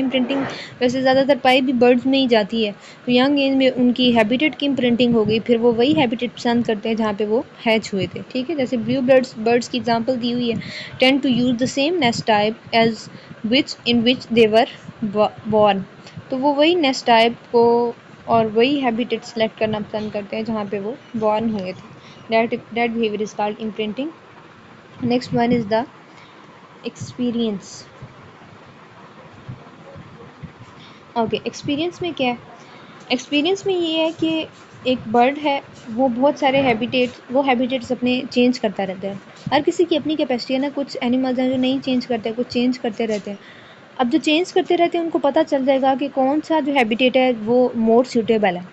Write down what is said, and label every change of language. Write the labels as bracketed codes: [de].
[ur] Imprinting ویسے زیادہ تر پائی بھی برڈز میں ہی جاتی ہے، تو ینگ ایج میں ان کی ہیبیٹیٹ کی امپرنٹنگ ہو گئی، پھر وہ وہی ہیبیٹیٹ پسند کرتے ہیں جہاں پہ وہ ہیچ ہوئے تھے، ٹھیک ہے. جیسے بلیو برڈس کی ایگزامپل دی ہوئی ہے، [en] Tend to use the same nest type as in which they were born. [ur] تو وہ وہی نیسٹ ٹائپ کو اور وہی ہیبیٹیٹ سلیکٹ کرنا پسند کرتے ہیں جہاں پہ وہ بورن ہوئے تھے. [en] That behaviour is called imprinting. Next one is the experience. [ur] Okay, experience میں کیا ہے؟ ایکسپیرئنس میں یہ ہے کہ ایک برڈ ہے وہ بہت سارے ہیبیٹیٹس اپنے چینج کرتا رہتا ہے. ہر کسی کی اپنی کیپیسٹی ہے نا، کچھ اینیملز ہیں جو نہیں چینج کرتے، کچھ چینج کرتے رہتے ہیں. اب جو چینج کرتے رہتے ہیں ان کو پتہ چل جائے گا کہ کون سا جو ہیبیٹیٹ ہے وہ مور سیوٹیبل ہے.